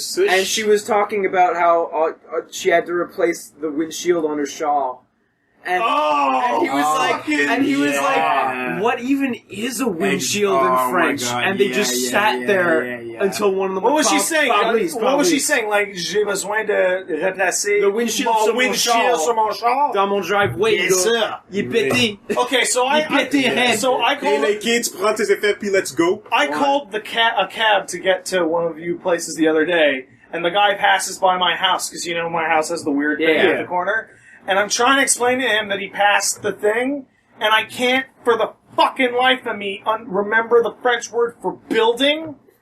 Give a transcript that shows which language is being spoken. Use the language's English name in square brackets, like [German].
[English] And she was talking about how she had to replace the windshield on her shawl. And he was like, what even is a windshield in French? God, and they just sat there until one of them. What was she saying? What was she saying? Like, [French] j'ai besoin de replacer [English] the windshield [French] sur mon char. Dans mon driveway. [English] Yes, sir. [French] Il est pété. [English] Okay, so I [French] Hey, les kids, prends tes effets, puis [English] let's go. I called a cab to get to one of you places the other day, and the guy passes by my house, because my house has the weird thing at the corner, and I'm trying to explain to him that he passed the thing, and I can't, for the fucking life of me, remember the French word for building,